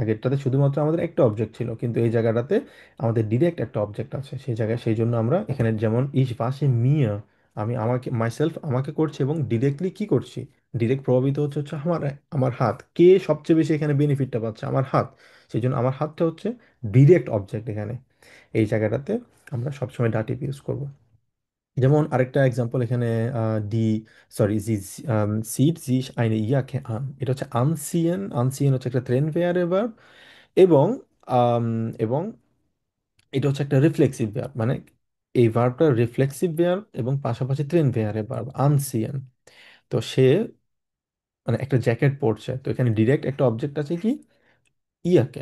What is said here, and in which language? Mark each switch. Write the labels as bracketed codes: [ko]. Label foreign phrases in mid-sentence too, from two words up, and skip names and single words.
[bn] আগেরটাতে শুধুমাত্র আমাদের একটা অবজেক্ট ছিল, কিন্তু এই জায়গাটাতে আমাদের ডিরেক্ট একটা অবজেক্ট আছে সেই জায়গায়, সেই জন্য আমরা এখানে যেমন [de] ich wasche mir, [bn] আমি আমাকে মাইসেলফ আমাকে করছি এবং ডিরেক্টলি কি করছি, ডিরেক্ট প্রভাবিত হচ্ছে হচ্ছে আমার আমার হাত। কে সবচেয়ে বেশি এখানে বেনিফিটটা পাচ্ছে? আমার হাত। সেই জন্য আমার হাতটা হচ্ছে [en] direct object [bn] এখানে, এই জায়গাটাতে আমরা সবসময় ডাটিভ ইউজ করব। যেমন আরেকটা এক্সাম্পল এখানে ডি সরি [de] sie zieht sich eine Jacke an, [bn] এটা হচ্ছে আনসিয়েন, আনসিয়েন হচ্ছে একটা ট্রেন ভেয়ারে ভার্ব, এবং আম, এবং এটা হচ্ছে একটা [en] reflexive verb, [bn] মানে এই ভার্বটা [en] reflexive verb [bn] এবং পাশাপাশি ট্রেন ভেয়ারে ভার্ব আনসিয়েন। তো সে মানে একটা জ্যাকেট পরছে, তো এখানে ডিরেক্ট একটা অবজেক্ট আছে [de] die Jacke.